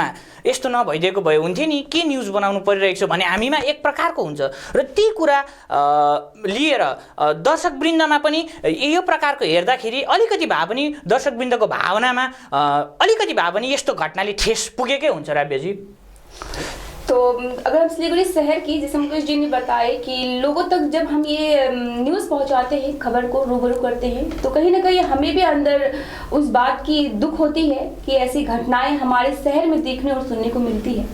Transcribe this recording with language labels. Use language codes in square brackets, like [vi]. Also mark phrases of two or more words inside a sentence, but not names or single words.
[ne] यस्तो नभइदिएको भए हुन्थ्यो नि, के न्युज बनाउनु परिरहेको छ भने हामीमा एक प्रकारको हुन्छ। र ती कुरा लिएर दर्शकवृन्दमा पनि यो प्रकारको हेर्दाखेरि अलिकति भए पनि दर्शकवृन्दको भावनामा अलिकति भए पनि यस्तो घटनाले ठेस पुगेकै हुन्छ राब्यजी। [hi] तो अगर हम सिलीगुड़ी शहर की, जैसे मुकेश जी ने बताया कि लोगों तक जब हम ये न्यूज़ पहुंचाते हैं, खबर को रूबरू करते हैं, तो कहीं ना कहीं हमें भी अंदर उस बात की दुख होती है कि ऐसी घटनाएं हमारे शहर में देखने और सुनने को मिलती है।